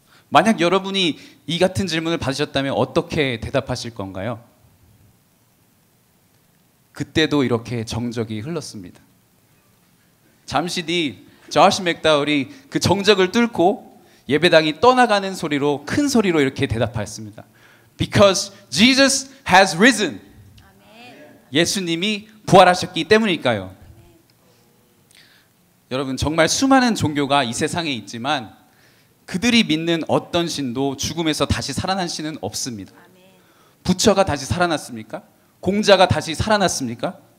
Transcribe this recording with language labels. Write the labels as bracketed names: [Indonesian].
[Korean] 만약 여러분이 이 같은 질문을 받으셨다면 어떻게 대답하실 건가요? 그때도 이렇게 정적이 흘렀습니다. 잠시 뒤 조시 맥다울이 그 정적을 뚫고 예배당이 떠나가는 소리로 큰 소리로 이렇게 대답하였습니다. [English] Because Jesus has risen. [Korean] 예수님이 부활하셨기 때문일까요? 여러분 정말 수많은 종교가 이 세상에 있지만 그들이 믿는 어떤 신도 죽음에서 다시 살아난 신은 없습니다. 부처가 다시 살아났습니까? 공자가 다시 살아났습니까?